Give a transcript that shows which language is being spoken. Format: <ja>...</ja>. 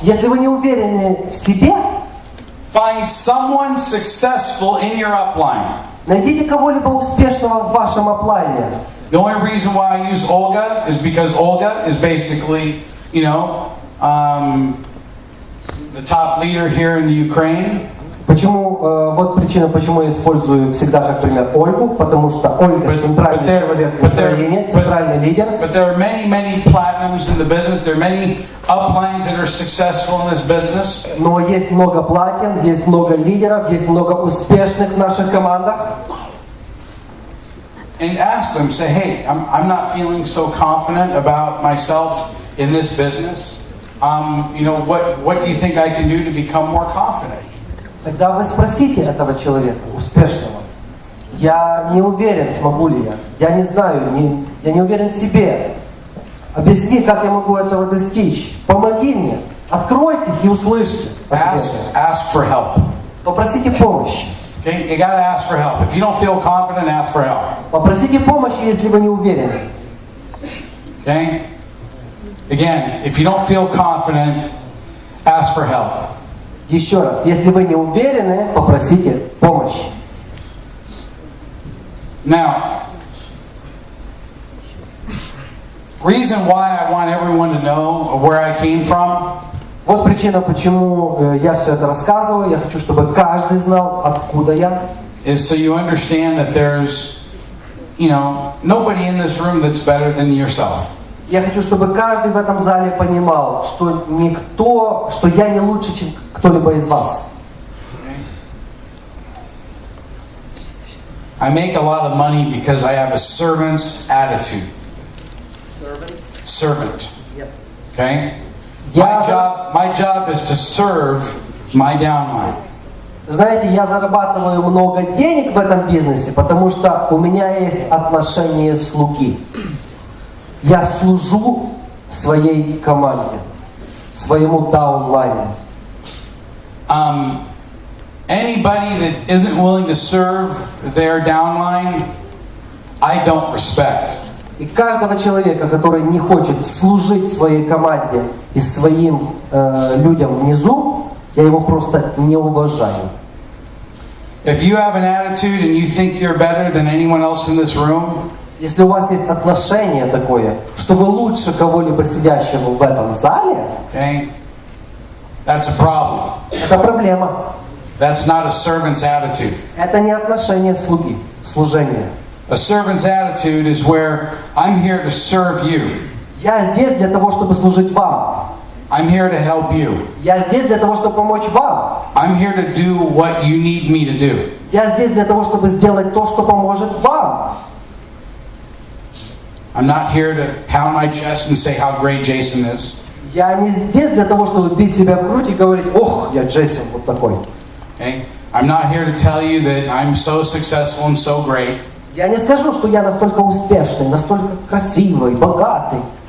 <ru>Если вы не уверены в себе,</ru> <en>find someone successful in your upline.</en> <ru>найдите кого-либо успешного в вашем оплайне.</ru> <en>The only reason why I use Olga is because Olga is basically, you know, the top leader here in the Ukraine.</en> <ru>Почему, вот причина, почему я использую всегда как пример Ольгу, потому что Ольга центральный человек в Украине, центральный лидер.</ru> <en>But there are many platinums in the business. There are many uplines that are successful in this business.</en> <ru>Но есть много платин, есть много лидеров, есть много успешных в наших командах.</ru> <en>And ask them, say, hey, I'm not feeling so confident about myself in this business. You know, what do you think I can do to become more confident?</en> <ru>Тогда вы спросите этого человека, успешного, Я не уверен, смогу ли я. Я не знаю, я не уверен в себе. Объясни, как я могу этого достичь. Помоги мне. Откройтесь и услышьте.</ru> <en>Ask for help.</en> <ru>Попросите помощи.</ru> <en>Okay? You gotta ask for help. If you don't feel confident, ask for help.</en> <ru>Попросите помощи, если вы не уверены.</ru> <en>Okay? Again, if you don't feel confident, ask for help.</en> <ru>Еще раз, если вы не уверены, попросите помощи.</ru> <en>Now, reason why I want everyone to know where I came from.</en> <ru>Вот причина, почему я все это рассказываю. Я хочу, чтобы каждый знал, откуда я.</ru> <en>Is so you understand that there's, nobody in this room that's better than yourself.</en> <ru>Я хочу, чтобы каждый в этом зале понимал, что что я не лучше, чем кто-либо из вас.</ru> <en>I make a lot of money because I have a servant's attitude. Servant. Yes. Okay? My job is to serve my downline.</en> <ru>Знаете, я зарабатываю много денег в этом бизнесе, потому что у меня есть отношение слуги. Я служу своей команде, своему даунлайну.</ru> <en>Anybody that isn't willing to serve their downline, I don't respect.</en> <ru>И каждого человека, который не хочет служить своей команде и своим людям внизу, я его просто не уважаю.</ru> <en>If you have an attitude and you think you're better than anyone else in this room,</en> <ru>если у вас есть отношение такое, что вы лучше кого-либо сидящего в этом зале,</ru> <en>okay, that's a problem.</en> <ru>Это проблема.</ru> <en>That's not a servant's attitude.</en> <ru>Это не отношение слуги, служение.</ru> <en>A servant's attitude is where I'm here to serve you.</en> <ru>Я здесь для того, чтобы служить вам.</ru> <en>I'm here to help you.</en> <ru>Я здесь для того, чтобы помочь вам.</ru> <en>I'm here to do what you need me to do.</en> <ru>Я здесь для того, чтобы сделать то, что поможет вам.</ru> <en>I'm not here to pound my chest and say how great Jason is.</en> <ru>Я не здесь для того, чтобы бить себя в грудь и говорить: ох, я Джейсон вот такой.</ru> <en>Okay? I'm not here to tell you that I'm so successful and so great.</en> <ru>Я не скажу, что я настолько успешный, настолько красивый, богатый.</ru>